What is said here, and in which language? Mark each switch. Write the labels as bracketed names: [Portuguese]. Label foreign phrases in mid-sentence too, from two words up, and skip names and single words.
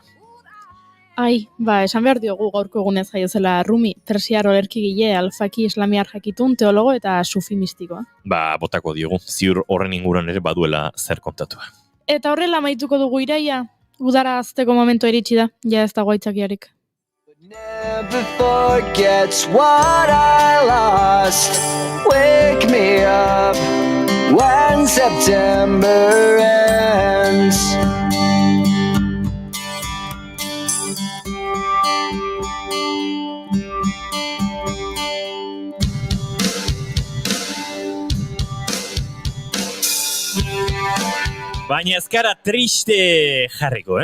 [Basque] Esan behar diogu gaurko egunez jaiozela Rumi, persiar olerkigile, alfaki islamiar jakitun, teologo eta sufi mistikoa. Botako diogu, ziur horren inguruan ere baduela zer kontatua. Eta horrela amaituko dugu iraia, udara azteko momentu iritsi da, ja ez dago aitzakiarik. [English] Never forgets what I lost. Wake me up when September ends. [Basque] Baina ez gara triste jarriko,